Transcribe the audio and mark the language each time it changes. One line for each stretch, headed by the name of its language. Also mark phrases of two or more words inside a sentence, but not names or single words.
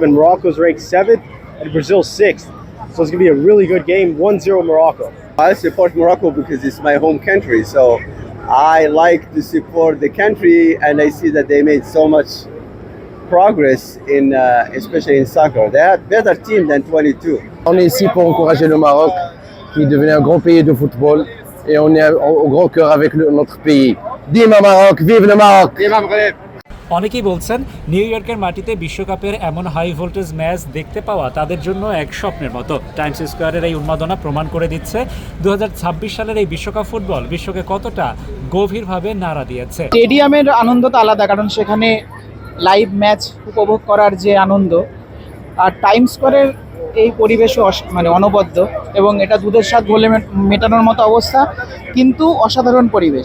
English: Morocco's ranked 7th and Brazil's 6th. So it's going to be a really good game, 1-0 Morocco. I support Morocco because it's my home country. So I like to support the country, and I see that they made so much progress in, especially in soccer. They have better team than 22.
French: On est ici pour encourager le Maroc, qui est devenu un grand pays de football, et on est au grand cœur avec notre pays. Vive Maroc, vive le Maroc!
Bangla: অনেকেই বলছেন নিউ ইয়র্কের মাটিতে বিশ্বকাপের এমন
English: high voltage match
Bangla: দেখতে পাওয়া তাদের জন্য এক স্বপ্নের মতো। টাইমস স্কোয়ারের এই উন্মাদনা প্রমাণ করে দিচ্ছে 2026 সালের এই বিশ্বকাপ ফুটবল বিশ্বকে কতটা গভীরভাবে নাড়া দিয়েছে। স্টেডিয়ামের আনন্দ তো আলাদা, কারণ সেখানে
English: live match
Bangla: উপভোগ করার যে আনন্দ, আর টাইমস স্কোয়ারের এই পরিবেশও মানে অনবদ্য, এবং এটা দুধের স্বাদ বলে মেটানোর মতো অবস্থা, কিন্তু অসাধারণ পরিবেশ।